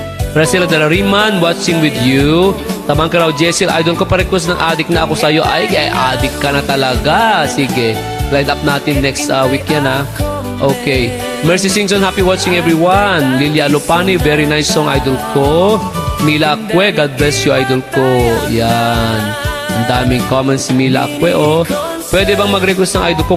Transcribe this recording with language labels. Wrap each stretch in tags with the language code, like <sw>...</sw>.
<en>Priscilla de la Riman, watching with you.</en> <tl>Tamang ka raw, Jessel, Idol ko pa-request ng addict na ako sa'yo. Ay, addict ka na talaga. Sige, line up natin next week yan, ha. Okay.</tl> <en>Mercy Singson, happy watching everyone. Lilia Lupani, very nice song,</en> <tl>Idol ko.</tl> <en>Mila Acque, God bless you, Idol ko.</en> <tl>Yan. Ang daming comments si Mila Acque, oh. Pwede bang mag-request ng Idol ko?</tl>